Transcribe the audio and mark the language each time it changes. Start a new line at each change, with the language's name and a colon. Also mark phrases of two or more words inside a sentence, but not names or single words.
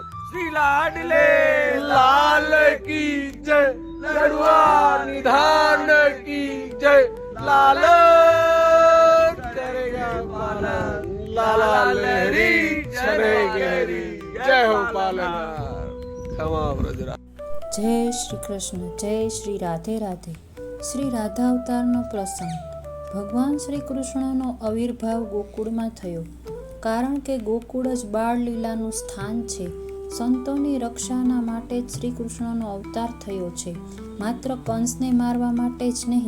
Hindi: श्री लाडले लाल की जय, लड़ुआ निधान की जय, लाल करेगा पालन, लाला लहरी चले गहरी। जय हो पालनहार, क्षमा ब्रजराज। जय श्री कृष्ण, जय श्री राधे राधे।
Gujarati: શ્રી રાધા અવતારનો પ્રસંગ। ભગવાન શ્રી કૃષ્ણનો આવિર્ભાવ ગોકુળમાં થયો, કારણ કે ગોકુળ જ બાળલીલાનું સ્થાન છે। સંતોની રક્ષાના માટે જ શ્રી કૃષ્ણનો અવતાર થયો છે, માત્ર કંસને મારવા માટે જ નહીં।